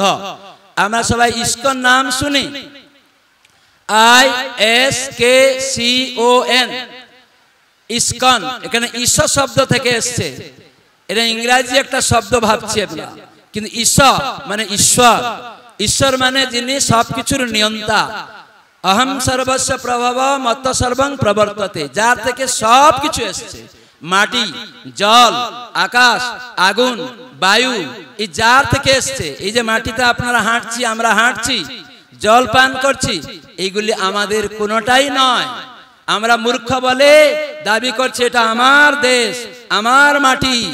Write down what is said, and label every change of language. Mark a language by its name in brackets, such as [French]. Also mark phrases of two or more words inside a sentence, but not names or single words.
[Bangla] আমরা সবাই ইস্কন নাম শুনি, ISKCON, ইস্কন। এখানে ঈশ্বর শব্দ থেকে এসছে, এটা ইংরেজি একটা শব্দ ভাবছি আমরা, কিন্তু ঈশ্বর মানে ঈশ্বর। ঈশ্বর মানে যিনি সবকিছুর নিয়ন্তা। [Sanskrit] अहं सर्वस्य प्रभवो मत्तः सर्वं प्रवर्तते, [Bangla] যার থেকে সবকিছু এসছে। মাটি, জল, আকাশ, আগুন, বায়ু, এই যার থেকে এসছে। এই যে মাটিতে আপনারা হাঁটছি, আমরা হাঁটছি, জল পান করছি, এইগুলি আমাদের কোনোটাই নয়। আমরা মূর্খ বলে দাবি করছি এটা আমার দেশ, আমার মাটি।